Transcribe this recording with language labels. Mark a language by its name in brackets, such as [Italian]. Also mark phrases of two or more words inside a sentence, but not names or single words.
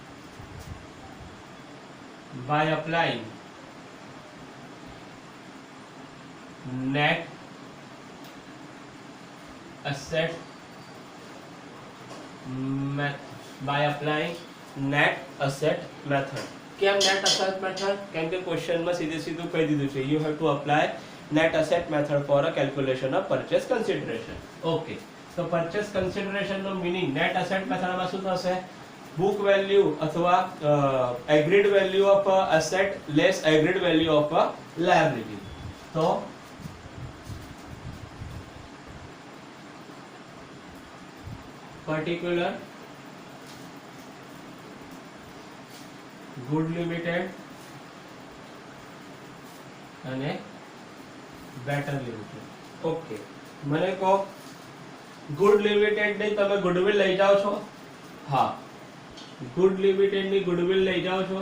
[English] by applying net asset method. [Gujarati] કેમ [English] net asset method? [Gujarati] કેમ કે ક્વેશ્ચનમાં સીધું કહી દીધું છે, [English] you have to apply net asset method for a calculation of purchase consideration. [Gujarati] ઓકે, તો [English] purchase consideration [Gujarati] નો મીનિંગ [English] net asset method [Gujarati] માં શું થશે? [English] book value અથવા agreed value of a asset less agreed value of a liability. [Gujarati] તો particular ગુડ લિમિટેડ અને બેટર લિમિટેડ. ઓકે, મને કહો ગુડ લિમિટેડ ની તમે ગુડવિલ લઈ જાઓ છો? હા, ગુડ લિમિટેડ ની ગુડવિલ લઈ જાઓ છો?